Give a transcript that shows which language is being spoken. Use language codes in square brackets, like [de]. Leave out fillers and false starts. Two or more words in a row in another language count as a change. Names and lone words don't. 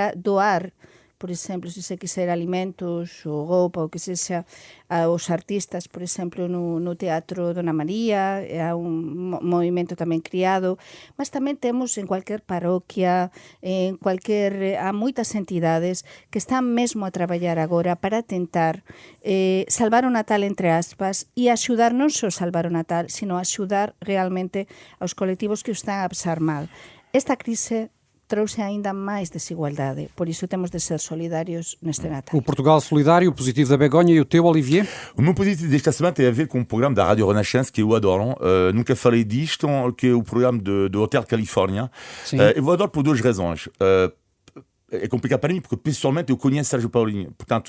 [gl] Para doar por exemplo, se se quiser alimentos ou roupa, ou que seja, aos artistas, por exemplo, no Teatro Dona María, há un movimento tamén criado, mas tamén temos en cualquier parroquia, há moitas entidades que están mesmo a traballar agora para tentar salvar o Natal, entre aspas, e axudar non só salvar o Natal, sino axudar realmente aos colectivos que o están a pasar mal. Esta crise trouxe ainda máis desigualdade, por iso temos de ser solidarios neste Natal. [pt] O Portugal Solidário, o positivo da Begonha e o teu, Olivier? O meu positivo desta semana tem a ver com um programa da Rádio Renascença que eu adoro. Nunca falei disto, que é o programa do Hotel Califórnia. Eu adoro por duas razões. É complicado para mim, porque pessoalmente eu conheço Sérgio Paulinho, portanto